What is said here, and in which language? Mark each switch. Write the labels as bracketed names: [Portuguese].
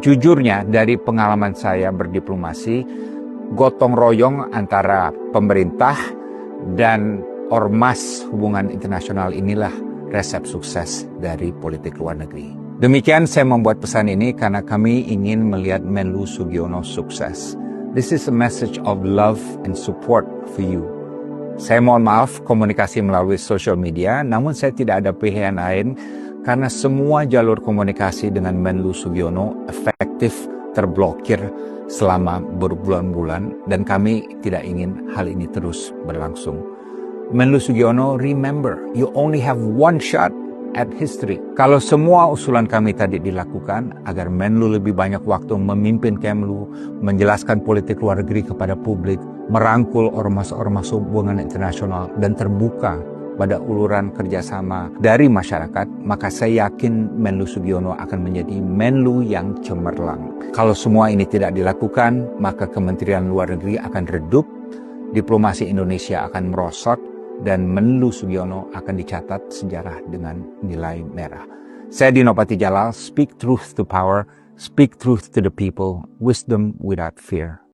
[Indonesian] Jujurnya, dari pengalaman saya berdiplomasi, gotong royong antara pemerintah dan ormas hubungan internasional inilah resep sukses dari politik luar negeri. Demikian saya membuat pesan ini karena kami ingin melihat Menlu Sugiono sukses. [English] This is a message of love and support for you. [Indonesian] Saya mohon maaf komunikasi melalui social media, namun saya tidak ada pilihan lain karena semua jalur komunikasi dengan Menlu Sugiono efektif terblokir selama berbulan-bulan dan kami tidak ingin hal ini terus berlangsung. [English] Menlu Sugiono, remember, you only have one shot at history. [Indonesian] Kalau semua usulan kami tadi dilakukan agar Menlu lebih banyak waktu memimpin Kemlu, menjelaskan politik luar negeri kepada publik, merangkul ormas-ormas hubungan internasional, dan terbuka pada uluran kerjasama dari masyarakat, maka saya yakin Menlu Sugiono akan menjadi Menlu yang cemerlang. Kalau semua ini tidak dilakukan, maka Kementerian Luar Negeri akan redup, diplomasi Indonesia akan merosot, dan Menlu Sugiono akan dicatat sejarah dengan nilai merah. Saya [English] Dino Patijalal, speak truth to power, speak truth to the people, wisdom without fear.